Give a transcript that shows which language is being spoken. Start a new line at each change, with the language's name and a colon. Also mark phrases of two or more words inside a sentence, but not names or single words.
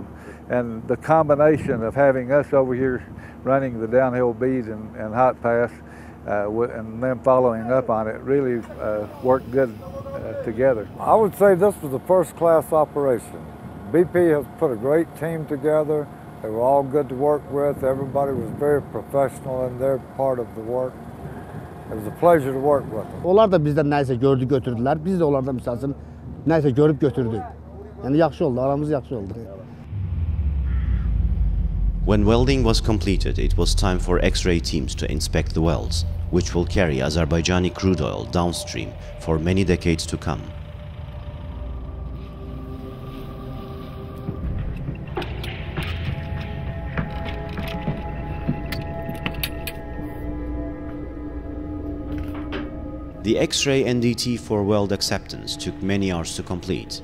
English: And the combination of having us over here running the downhill bead and hot pass and them following up on it really worked good together. I would say this was a first-class operation. BP has put a great team together. They were all good to work with. Everybody was very professional in their part of the work. It was a pleasure to work with them.
Azerbaijani: Onlar da bizdən nəsə gördü, götürdülər. Biz də onlardan misal üçün nəsə görüb götürdük. Yəni yaxşı oldu, aramız yaxşı oldu.
English: When welding was completed, it was time for X-ray teams to inspect the welds, which will carry Azerbaijani crude oil downstream for many decades to come. The X-ray NDT for weld acceptance took many hours to complete.